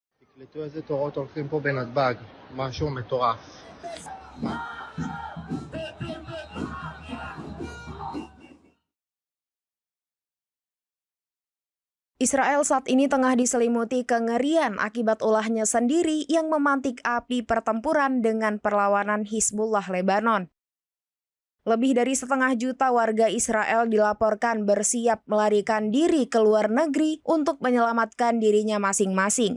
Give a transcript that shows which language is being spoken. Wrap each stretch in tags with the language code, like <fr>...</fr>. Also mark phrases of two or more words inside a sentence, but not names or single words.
<he>תקלטו איזה תורות הולכים פה בנתב"ג, משהו מטורף.</he> <id>Israel saat ini tengah diselimuti kengerian akibat ulahnya sendiri yang memantik api pertempuran dengan perlawanan Hizbullah Lebanon. Lebih dari 1,5 juta warga Israel dilaporkan bersiap melarikan diri ke luar negeri untuk menyelamatkan dirinya masing-masing.</id>